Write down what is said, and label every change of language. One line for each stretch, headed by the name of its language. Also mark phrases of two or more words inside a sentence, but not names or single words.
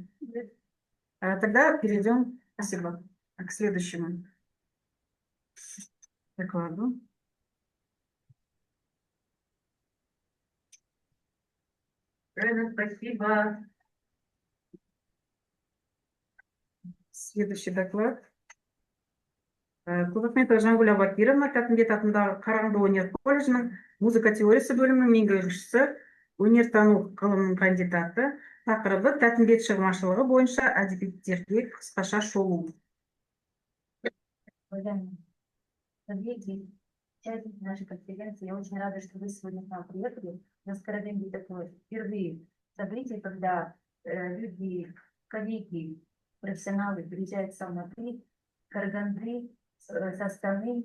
Russian: Тогда перейдем, спасибо, к следующему докладу. Правильно, спасибо. Следующий доклад.
Kazakh: Кулыкметова Жангуль Абакировна, Тәтімбет атындағы Қарағанды өнер колледжінің музыка теориясы бөлімінің меңгерушісі, өнертану ғылымының кандидаты. Тақырыбы Тәтімбет шығармашылығы бойынша әдебиеттерге қысқаша шолу.
Russian: Уважаемые коллеги, участники нашей конференции, я очень рада, что вы сегодня к нам приехали. У нас в Караганде такое впервые событие, когда люди, коллеги, профессионалы приезжают сам на Караганды, со Астаны.